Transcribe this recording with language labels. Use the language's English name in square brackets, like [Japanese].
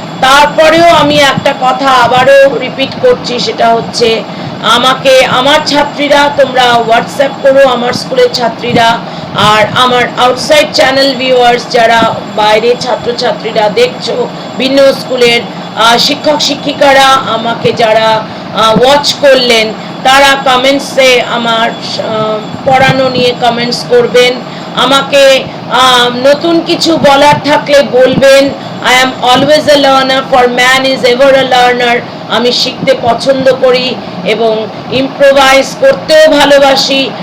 [Bangla] তারপরেও আমি একটা কথা আবারও রিপিট করছি, সেটা হচ্ছে আমাকে, আমার ছাত্রীরা তোমরা হোয়াটসঅ্যাপ করো, আমার স্কুলের ছাত্রীরা, আর আমার আউটসাইড চ্যানেল ভিউয়ার্স যারা বাইরে ছাত্রছাত্রীরা দেখছো, ভিন্ন স্কুলের শিক্ষক শিক্ষিকারা আমাকে যারা ওয়াচ করলেন, তারা কমেন্টসে আমার পড়ানো নিয়ে কমেন্টস করবেন, আমাকে নতুন কিছু বলার থাকলে বলবেন। [English] I am always a learner, for man is ever a learner. [Bangla] আমি শিখতে পছন্দ করি এবং ইম্প্রোভাইজ করতেও ভালোবাসি।